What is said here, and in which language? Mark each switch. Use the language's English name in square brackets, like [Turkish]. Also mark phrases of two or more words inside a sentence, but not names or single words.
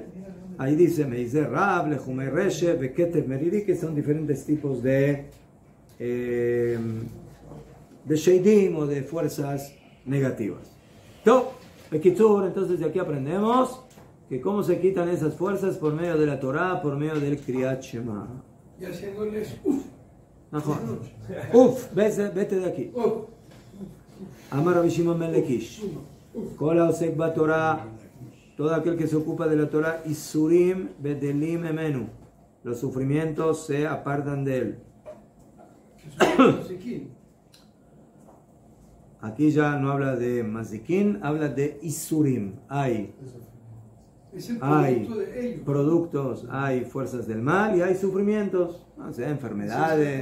[Spanish] Ahí dice [Hebrew] מזי רעב לחומי רשף בקטב מרירי, [Spanish] que son diferentes tipos de Sheidim o de fuerzas negativas. Entonces de aquí aprendemos que cómo se quitan esas fuerzas por medio de la Torah, por medio del Kriyat Shema. Y haciéndoles uff. Uf, vete de aquí. [Hebrew] אמר רבי שמעון בן לקיש. כל העוסק בתורה, [Spanish] todo aquel que se ocupa de la Torah, [Hebrew] יסורים בדלים ממנו. [Spanish] Los sufrimientos se apartan de él. Aquí ya no habla de mazikin, habla de isurim. Hay productos, hay fuerzas del mal y hay sufrimientos, no sé, enfermedades.